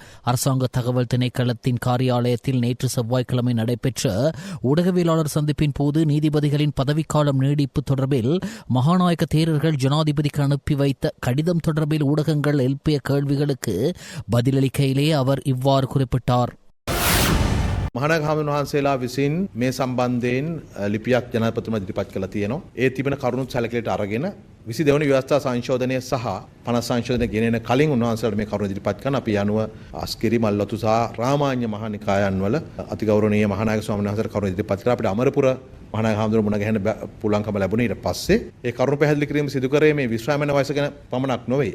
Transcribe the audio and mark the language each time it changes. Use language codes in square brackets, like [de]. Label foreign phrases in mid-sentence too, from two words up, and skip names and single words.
[ta] அரசாங்க தகவல் திணைக்களத்தின் காரியாலயத்தில் நேற்று செவ்வாய்க்கிழமை நடைபெற்ற ஊடகவியலாளர் சந்திப்பின் போது நீதிபதிகளின் பதவிக்காலம் நீடிப்பு தொடர்பில் மகாநாயக்க தேரர்கள் ஜனாதிபதிக்கு அனுப்பி வைத்த கடிதம் தொடர்பில் ஊடகங்கள் எழுப்பிய கேள்விகளுக்கு பதிலளிக்கையிலே அவர் இவ்வாறு குறிப்பிட்டார். [si] මහානායක හාමුදුරුවෝ වහන්සේලා විසින් මේ සම්බන්ධයෙන් ලිපියක් ජනාධිපතිතුමා ඉදිරිපත් කළා තියෙනවා. ඒ තිබෙන කරුණුත් සැලකිලිට අරගෙන 22 වෙනි ව්‍යවස්ථා සංශෝධනය සහ 50 සංශෝධනය ගෙනෙන කලින් උන්වහන්සේලාට මේ කරුණ ඉදිරිපත් කරන අපි යනුව අස්කිරි මල්වතු සහ රාමාඤ්ඤ මහානිකායන් වල අතිගෞරවනීය මහානායක ස්වාමීන් වහන්සේට කරුණ ඉදිරිපත් කරලා අපිට අමරපුර මහානායක හාමුදුරුවෝ මුණ ගැහෙන පුළුවන්කම ලැබුණේ ඊට පස්සේ ඒ කරුණ පැහැදිලි කිරීම සිදු කරේ මේ විශ්‍රාමන වයස ගැන පමණක් නොවේ.